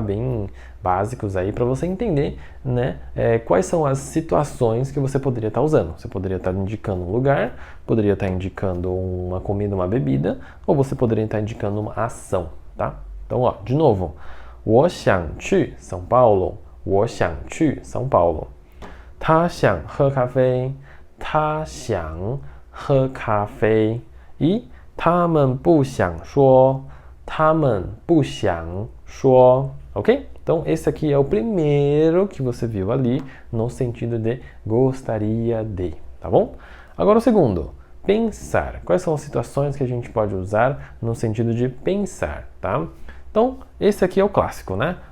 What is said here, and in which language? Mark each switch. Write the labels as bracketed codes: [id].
[pt] Bem básicos aí para você entender, né? Quais são as situações que você poderia estar usando. Você poderia estar indicando um lugar, poderia estar indicando uma comida, uma bebida, ou você poderia estar indicando uma ação, tá? Então, ó, de novo, [zh] 我想去 São Paulo, 我想去 São Paulo. 他想喝咖啡，他想喝咖啡。 [pt] E [zh] 他们不想说，他们不想说。 [pt] Ok? Então, esse aqui é o primeiro que você viu ali, no sentido de gostaria de, tá bom? Agora o segundo, pensar. Quais são as situações que a gente pode usar no sentido de pensar, tá? Então, esse aqui é o clássico, né?